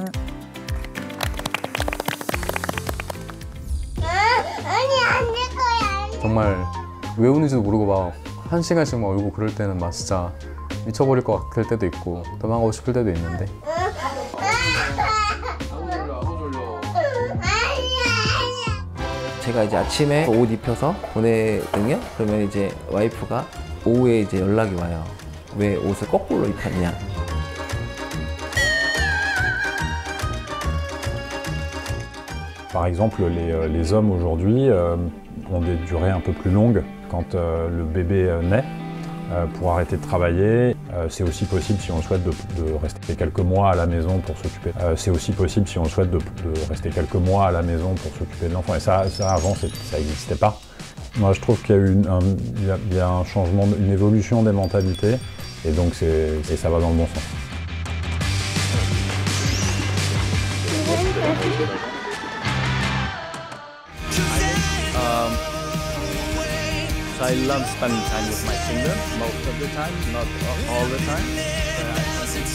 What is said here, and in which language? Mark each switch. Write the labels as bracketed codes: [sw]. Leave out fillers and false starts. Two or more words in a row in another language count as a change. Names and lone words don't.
[ko] 정말 왜 우는지도 모르고 막 1시간씩 막 울고 그럴 때는 막 진짜 미쳐버릴 것 같을 때도 있고 도망가고 싶을 때도 있는데 제가 이제 아침에 옷 입혀서 보내거든요. 그러면 이제 와이프가 오후에 이제 연락이 와요. 왜 옷을 거꾸로 입혔냐. [fr] Par exemple, les hommes aujourd'hui ont des durées un peu plus longues quand le bébé naît. Pour arrêter de travailler, c'est aussi possible si on souhaite de rester quelques mois à la maison pour s'occuper. C'est aussi possible si on souhaite de rester quelques mois à la maison pour s'occuper de l'enfant. Et ça avant, ça n'existait pas. Moi, je trouve qu'il y a eu il y a un changement, une évolution des mentalités, et donc ça va dans le bon sens. [en] I love spending time with my children most of the time, not all the time.